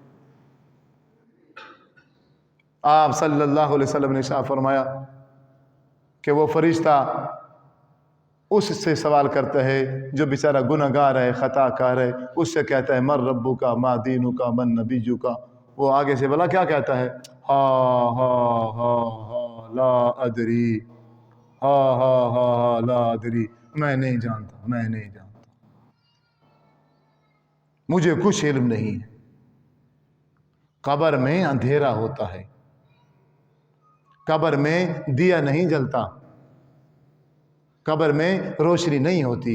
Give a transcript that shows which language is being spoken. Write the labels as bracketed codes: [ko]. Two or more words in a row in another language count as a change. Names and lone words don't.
[ur] آپ صلی اللہ علیہ وسلم نے ارشاد فرمایا کہ وہ فرشتہ اس سے سوال کرتا ہے جو بیچارہ گنہگار ہے، خطا کار ہے، اس سے کہتا ہے، [ar] من ربو کا، ما دینو کا، من نبیجو کا۔ [ur] وہ آگے سے بلا کیا کہتا ہے، ہا ہا ہا ہا [ar] لا ادری، [ur] ہا ہا ہا ہا [ar] لا ادری، [ur] میں نہیں جانتا، میں نہیں جانتا، مجھے کچھ علم نہیں ہے۔ قبر میں اندھیرا ہوتا ہے، قبر میں دیا نہیں جلتا، قبر میں روشنی نہیں ہوتی۔